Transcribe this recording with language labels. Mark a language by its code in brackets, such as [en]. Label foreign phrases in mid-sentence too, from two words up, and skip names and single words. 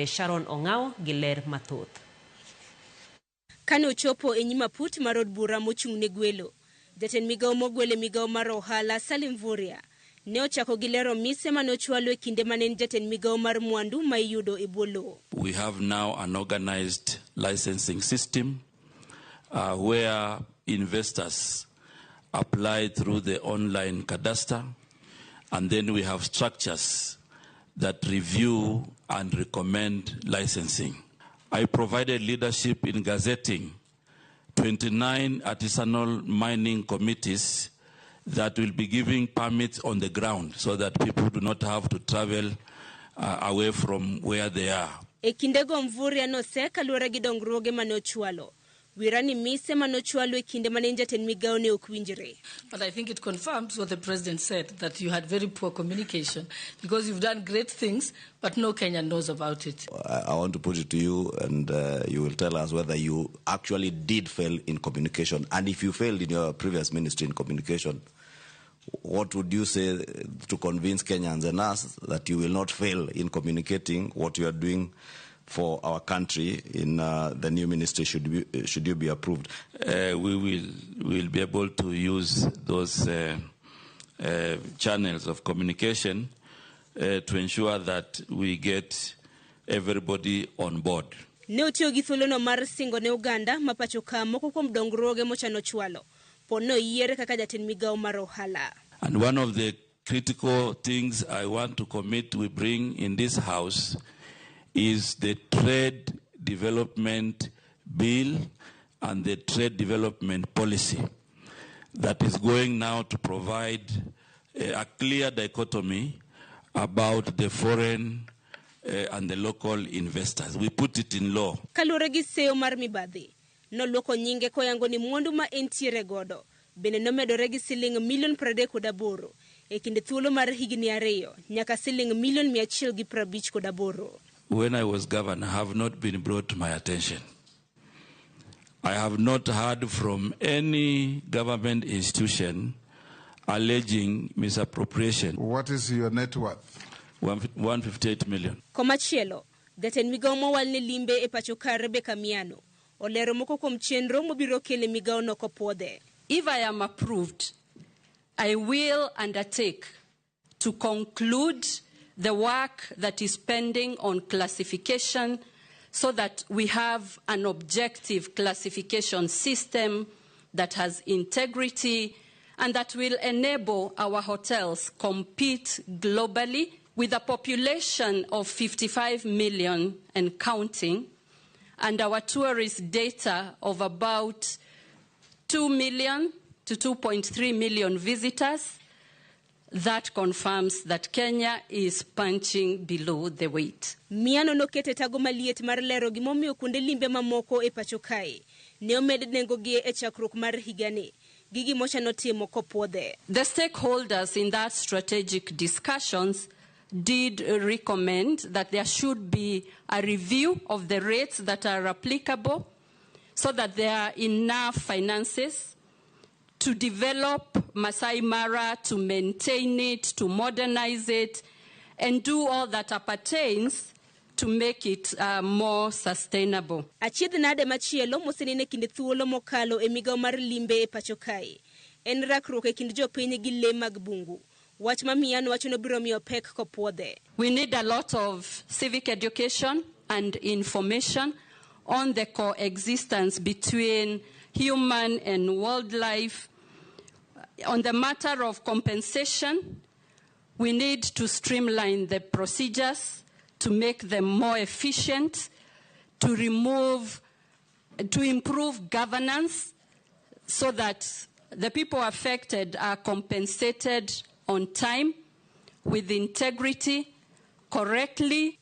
[luo] Sharon Ong'aw gi ler mathoth. Kane ochopo e nyima put mar od bura mochung' ne gwelo, jatend migawo mogwel e migawo mar ohala Salim Mvurya ne ochako gi lero mise mane ochwalo e kinde mane en jatend migawo mar mwandu ma iyudo e bwo lowo. [en] We have now an organized licensing system where investors apply through the online cadastre, and then we have structures that review and recommend licensing. I provided leadership in gazetting 29 artisanal mining committees that will be giving permits on the ground so that people do not have to travel away from where they are. [luo] E kindego Mvurya no se kaluwore gi dongruoge mane ochwalo. Wirani mise manochwalo e kinde mane jatend migawo ne ok winjre. [en] But I think it confirms what the president said, that you had very poor communication because you've done great things, but no Kenyan knows about it. I want to put it to you, and you will tell us whether you actually did fail in communication. And if you failed in your previous ministry in communication, what would you say to convince Kenyans and us that you will not fail in communicating what you are doing for our country in the new ministry should you be approved? We will be able to use those channels of communication to ensure that we get everybody on board. [luo] Ne otiyo gi thuolono mar singo ne Uganda mapacho ka moko kuom dongruoge mochano chwalo pono yiere kaka jatend migawo mar ohala. [en] And one of the critical things I want to commit we bring in this house is the trade development bill and the trade development policy that is going now to provide a clear dichotomy about the foreign and the local investors. We put it in law. [luo] Kalure gi seyo mar mibadhi no loko nyinge koyango ni mwandu ma entiere godo bende nomedore gi siling milion 38 e kinde thuolo mar higni 2 nyaka siling milion 158. [en] When I was governor, have not been brought to my attention. I have not heard from any government institution alleging misappropriation. What is your net worth? 158 million. [luo] Komachielo, Jatend Migao mowal ne limbe e pacho ka Rebecca Miano olero moko kuom chenro mobiro kele migao no kopuodhe. [en] If I am approved, I will undertake to conclude the work that is pending on classification so that we have an objective classification system that has integrity and that will enable our hotels compete globally with a population of 55 million and counting, and our tourist data of about 2 million to 2.3 million visitors. That confirms that Kenya is punching below the weight. [luo] Miano nokete tago maliet mar lero gimomiyo kuonde limbe mamoko e pacho kae ne omed nengogi e chakruok mar higani. Gigi mocha notimo kopuodhe. [en] The stakeholders in that strategic discussions did recommend that there should be a review of the rates that are applicable so that there are enough finances to develop Masai Mara, to maintain it, to modernize it, and do all that appertains to make it more sustainable. [luo] Achiedh nade machielo mosenene kind thuolo mokalo e migao mar limbe e pacho kae. En rakruok e kind jopiny gi le mag bungu. Wach mamiano wacho no biro miyo pek kopuodhe. [en] We need a lot of civic education and information on the coexistence between human and wildlife. On the matter of compensation, we need to streamline the procedures to make them more efficient, to improve governance so that the people affected are compensated on time, with integrity, correctly.